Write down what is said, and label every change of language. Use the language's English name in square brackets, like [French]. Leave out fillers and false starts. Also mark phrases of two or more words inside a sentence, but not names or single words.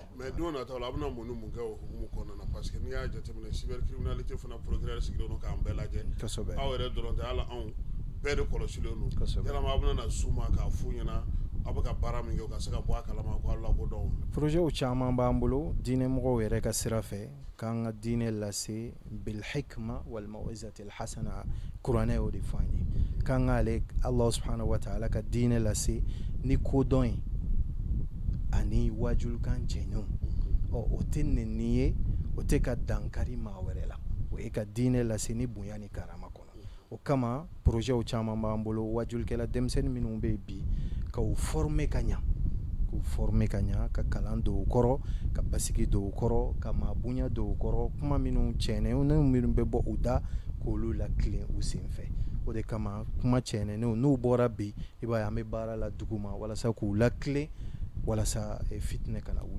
[Bambara] mais don nataw la a bɛna mun ni mun kɛ o hukumu kɔnɔna na [French] parce que [Bambara] n'i y'a jateminɛ cybercriminalité fana procureur sigilen don k'an bɛɛ lajɛ aw yɛrɛ dɔrɔn tɛ hali anw bɛɛ de kɔlɔsilen don yalama aw bɛna na s'u ma k'a f'u ɲɛna aw bɛ ka baara min kɛ u ka se ka bɔ a kalama ko aw lakodɔn. projet caman b'an bolo diinɛmɔgɔw yɛrɛ ka sira fɛ k'an ka diinɛ lase [Arabic] بالحكمة والموعظة الحسنة [Bambara] kuranɛ y'o de fɔ an ye k'an k'ale Allah [Arabic] سبحانه وتعالى [Bambara] ka diinɛ lase ni kodɔn ye ani wajulukan jɛɲɔgɔn o tɛ nɛni ye o tɛ ka dankari maa wɛrɛ la o ye ka diinɛ lase ni bonya ni karama kɔnɔ o kama projet caman b'an bolo wajulikɛla denmisɛnnin minnu bɛ bi ka u former ka ɲa k'u former ka ɲa ka kalan don u kɔrɔ ka basigi don u kɔrɔ ka maa bonya don u kɔrɔ kuma minnu cɛnɛnw minnu bɛ bɔ u da k'olu latilen u senfɛ o de kama kuma cɛnɛnw n'u bɔra bi i b'a ye an bɛ baara la dugu ma walasa k'u latilen walasa fitinɛ kana wuli.